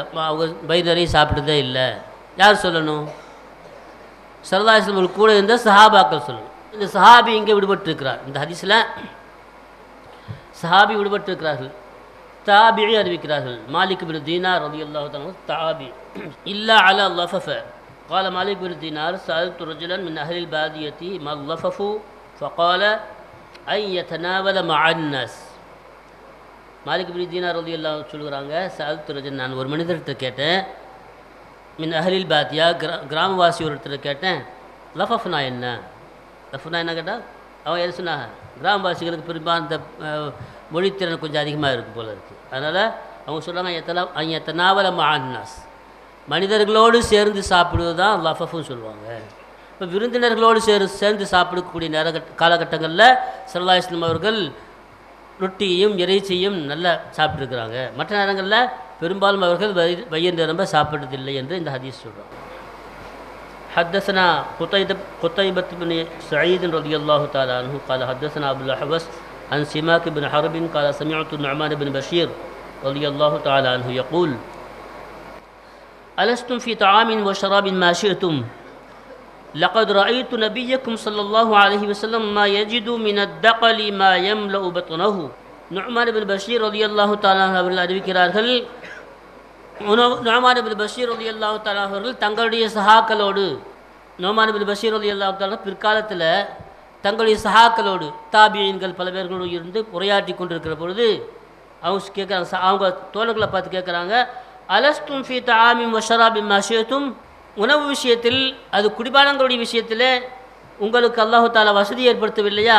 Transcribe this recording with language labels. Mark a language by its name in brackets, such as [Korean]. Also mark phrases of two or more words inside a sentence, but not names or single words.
[Tamil] அவங்க வயிறு நிறைய சாப்பிட்டதே இல்லை. யார் சொல்லணும்? [Arabic] صلى الله عليه وسلم [Tamil] கூட இருந்த சஹாபாக்கள் சொல்லணும். இந்த சஹாபி இங்கே விடுபட்டிருக்கிறார். இந்த ஹதீஸில் சஹாபி விடுபட்டிருக்கிறார்கள். தாபிஈ அறிவிக்கிறார்கள். மாலிக் பின் தீனார் [Arabic] رضي الله تعالى [Tamil] தாபி. [Arabic] إلا على لفف قال مالك بن دينار سألت رجلا من أهل البادية ما اللفف فقال أن يتناول مع الناس. [Tamil] மாலிக் பின் தீனார் ரலியல்லாஹு சொல்கிறாங்க, [Arabic] سألت رجلا, [Tamil] நான் ஒரு மனிதர்கிட்ட கேட்டேன், [Arabic] من أهل البادية, [Tamil] கிராமவாசி ஒரு இடத்துல கேட்டேன், லஃபஃப்னா என்ன, லஃப்னா என்ன கேட்டால் அவன் எது சொன்னாங்க, கிராமவாசிகளுக்கு பெரும்பாலும் இந்த மொழித்திறன் கொஞ்சம் அதிகமாக இருக்குது போல இருக்குது. அதனால் அவங்க சொல்கிறாங்க [Arabic] يتناول مع الناس, [Tamil] மனிதர்களோடு சேர்ந்து சாப்பிடுவது தான் லஃபஃப்னு சொல்லுவாங்க. இப்போ விருந்தினர்களோடு சேர்ந்து சாப்பிடக்கூடிய காலகட்டங்களில் [Arabic] صلى الله عليه وسلم [Tamil] அவர்கள் ரொட்டியையும் இறைச்சியும் நல்லா சாப்பிட்ருக்கிறாங்க. மற்ற நேரங்களில் பெரும்பாலும் அவர்கள் வயிறு நிரம்ப சாப்பிட்டதில்லை என்று இந்த ஹதீஸ் சொல்கிறாங்க. [Arabic] حدثنا قتيبة بن سعيد رضي الله تعالى عنه قال حدثنا أبو الأحوص عن سماك بن حرب قال سمعت النعمان بن بشير رضي الله تعالى عنه يقول ألستم في طعام وشراب ما شئتم لقد رأيت نبيكم صلى الله عليه وسلم ما يجد من الدقل ما يملأ بطنه. [Tamil] நுஅமான் பின் பஷீர் [Arabic] رضي الله تعالى [Tamil] அவர்கள் அறிவிக்கிறார்கள், நுஅமான் பின் பஷீர் [Arabic] رضي الله تعالى [Tamil] அவர்கள் தங்களுடைய சஹாக்களோடு, நுஅமான் பின் பஷீர் [Arabic] رضي الله تعالى [Tamil] பிற்காலத்தில் தங்களுடைய சஹாக்களோடு தாபியீன்கள் பல பேர்களோடு இருந்து உரையாற்றி கொண்டிருக்கிற பொழுது அவங்க கேட்குறாங்க, அவங்க தோழர்களை பார்த்து கேட்குறாங்க, [Arabic] ألستم في طعام و شراب ما شئتم, [Tamil] உணவு விஷயத்தில் அது குடிபானங்களுடைய விஷயத்தில் உங்களுக்கு [Arabic] الله تعالى [Tamil] வசதி ஏற்படுத்தவில்லையா?